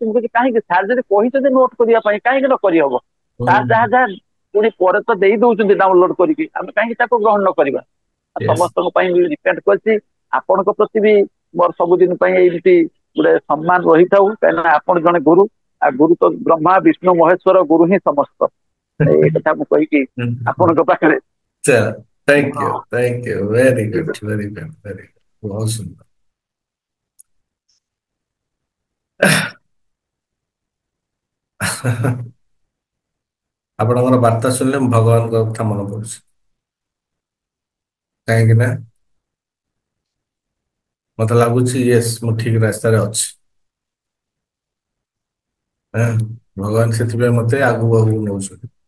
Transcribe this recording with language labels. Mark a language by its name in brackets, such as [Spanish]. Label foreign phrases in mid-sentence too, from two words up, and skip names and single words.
[Odia] ମୁଁ କହୁଛି କାହିଁକି ସାର୍ ଯଦି କହିଛନ୍ତି ନୋଟ କରିବା ପାଇଁ, କାହିଁକି ନ କରିହବ? ସାର୍ ଯାହା ଯାହା ପୁଣି ପରେ ତ ଦେଇ ଦଉଛନ୍ତି ଡାଉନଲୋଡ କରିକି, ଆମେ କାହିଁକି ତାକୁ ଗ୍ରହଣ ନ କରିବା? ସମସ୍ତଙ୍କ ପାଇଁ ବି ଡିପେଣ୍ଡ କରିଛି। ଆପଣଙ୍କ ପ୍ରତି ବି ମୋର ସବୁଦିନ ପାଇଁ ଏମିତି ଗୋଟେ ସମ୍ମାନ ରହିଥାଉ, କାହିଁକିନା ଆପଣ ଜଣେ ଗୁରୁ, ଆଉ ଗୁରୁ ତ ବ୍ରହ୍ମା ବିଷ୍ଣୁ ମହେଶ୍ଵର, ଗୁରୁ ହିଁ ସମସ୍ତ। ଏଇ କଥା ମୁଁ କହିକି ଆପଣଙ୍କ ପାଖରେ [English] Thank you very good very good very good [Hindi] बहुत सुंदर [Odia] ଆପଣଙ୍କର ବାର୍ତ୍ତା ଶୁଣିଲେ ମୁଁ ଭଗବାନଙ୍କ କଥା ମନେ ପଡୁଛି କାହିଁକି ନା ମତେ ଲାଗୁଛି ୟେସ୍ ମୁଁ ଠିକ ରାସ୍ତାରେ ଅଛି ଭଗବାନ ସେଥିପାଇଁ ମତେ ଆଗକୁ ଆଗକୁ ନଉଛନ୍ତି